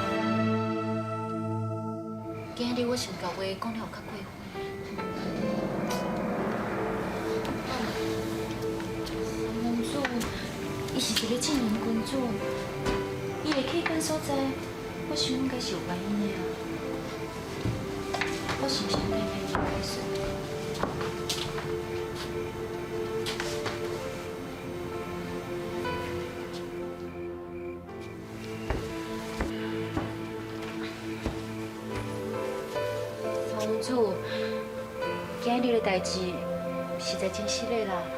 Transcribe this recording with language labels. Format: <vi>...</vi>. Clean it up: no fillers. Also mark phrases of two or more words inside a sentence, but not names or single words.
<nan>今日我想甲话讲了有较过分。公主，伊是一个正人君主，伊会去跟所在，我想应该是有原因的啊。我是不是应该陪伊回去？公主，今日的代志实在真失礼啦。</nan>